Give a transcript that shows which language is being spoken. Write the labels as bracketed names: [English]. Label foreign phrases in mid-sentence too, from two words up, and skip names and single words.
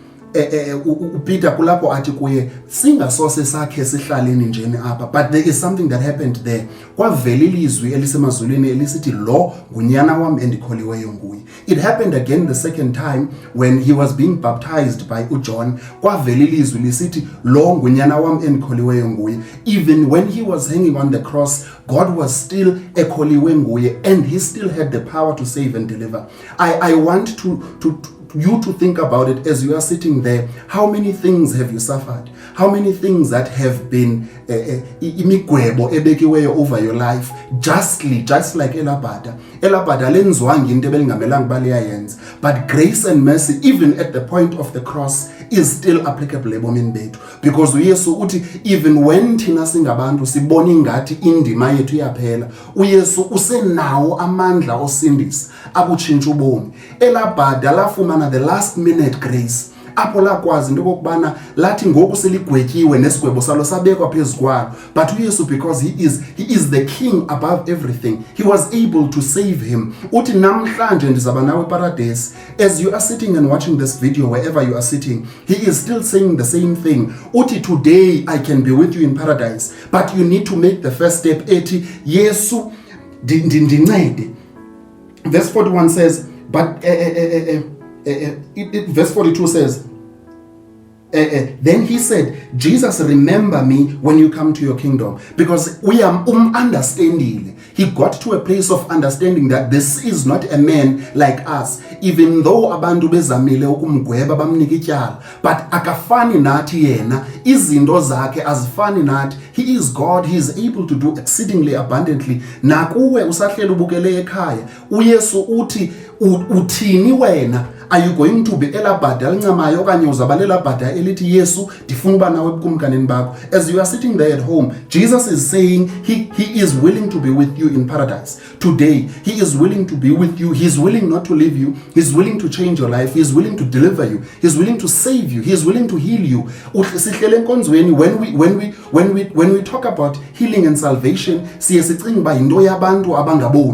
[Xhosa] Peter kulapho athi kuye singasose sakhe sihlaleni njeni apha. [English] But there is something that happened there. [Xhosa] Kwavela ilizwi elisemazulwini elisithi lo ngunyana wam endikholiweyo nguye. [English] It happened again the second time when he was being baptized by uJohn. [Xhosa] Kwavela ilizwi lisithi lo ngunyana wam endikholiweyo nguye. [English] Even when he was hanging on the cross, God was still [Xhosa] ekholiwe nguye, [English] and he still had the power to save and deliver. I want you to think about it as you are sitting there. How many things have you suffered? How many things that have been [Xhosa] imigwebo ebekiweyo [English] over your life justly, just like [Xhosa] elabhada lenziwanga into ebelingamelanga baliyayenza. [English] But grace and mercy, even at the point of the cross, is still applicable [Xhosa] ebomini bethu. Because uYesu uthi [English] even when [Xhosa] thina singabantu sibona ingathi indima yethu iyaphela, uYesu usenawo amandla osindisa akutshintsha ubomi. Elabhada lafumana [English] the last minute grace. [Xhosa] Apho lakwazi into kokubana lathi ngoku seligwetyiwe nesigwebo salo sabekwa phezu kwalo. But uYesu, [English] because he is the king above everything, he was able to save him. [Xhosa] Uthi namhlanje ndizaba nawe paradise. [English] As you are sitting and watching this video, wherever you are sitting, he is still saying the same thing. Uthi today I can be with you in paradise, but you need to make the first step. [Xhosa] Ethi Yesu ndincede. [English] Verse 41 says, but verse 42 says, then he said, Jesus, remember me when you come to your kingdom. Because we are understanding. He got to a place of understanding that this is not a man like us. Even though [Xhosa] abantu bezamile ukumgweba bamnika ityala, but akafani nathi yena, izinto zakhe azifani nathi. [English] He is God. He is able to do exceedingly abundantly. [Xhosa] Nakuwe usahleli ubukele ekhaya, uYesu uthi uthini wena? [English] Are you going to be [Xhosa] elabhada elincamayo okanye uzabalela bhada elithi Yesu ndifuna uba nawe ebukumkanini bakho? [English] As you are sitting there at home, Jesus is saying he is willing to be with you in paradise. Today, he is willing to be with you. He is willing not to leave you. He is willing to change your life. He is willing to deliver you. He is willing to save you. He is willing to heal you. When we talk about healing and salvation, [Xhosa] siye sicinga uba yinto yabantu abangaboni.